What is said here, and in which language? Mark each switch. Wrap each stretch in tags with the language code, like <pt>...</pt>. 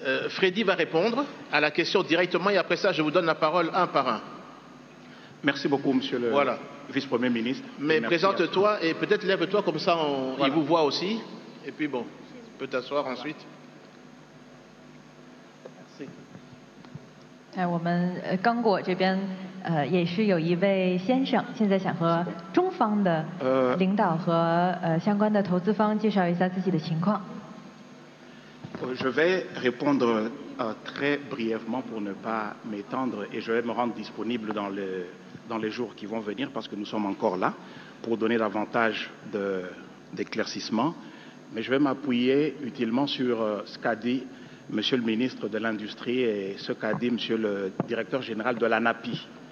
<fr>Freddy va répondre à la question directement et après ça, je vous donne la parole un par un. Merci beaucoup, monsieur le vice-premier ministre. Mais présente-toi et peut-être lève-toi comme ça, il vous voit aussi. Et puis bon, tu peux t'asseoir ensuite. Merci.</fr> <zh>我们刚果这边也是有一位先生，现在想和中方的领导和相关的投资方介绍一下自己的情况。</zh> <fr>Je vais répondre très brièvement pour ne pas m'étendre et je vais me rendre disponible dans les jours qui vont venir parce que nous sommes encore là pour donner davantage d'éclaircissements. Mais je vais m'appuyer utilement sur ce qu'a dit Monsieur le ministre de l'Industrie et ce qu'a dit Monsieur le directeur général de l'ANAPI.</fr>